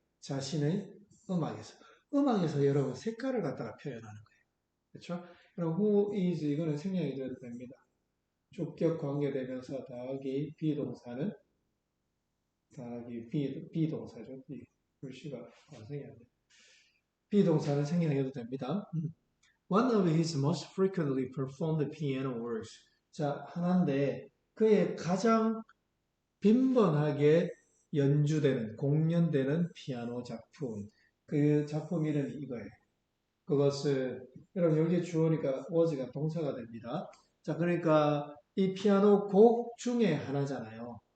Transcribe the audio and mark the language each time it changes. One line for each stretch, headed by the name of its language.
Korean: 자신의 음악에서. 음악에서 여러분 색깔을 갖다가 표현하는 거예요. 그렇죠? 그럼 who is 이거는 생략이 돼도 됩니다. 주격 관계대명사 더하기 비동사는 더하기 비동사죠. 글씨가 완성이 안 돼요. 비동사는 생략해도 됩니다.
English: One of his most frequently performed piano works.
Korean: 자, 하나인데 그의 가장 빈번하게 연주되는, 공연되는 피아노 작품. 그 작품 이름이 이거예요. 그것은 여러분 여기에 주어니까 was가 동사가 됩니다. 자, 그러니까 이 피아노 곡 중에 하나잖아요.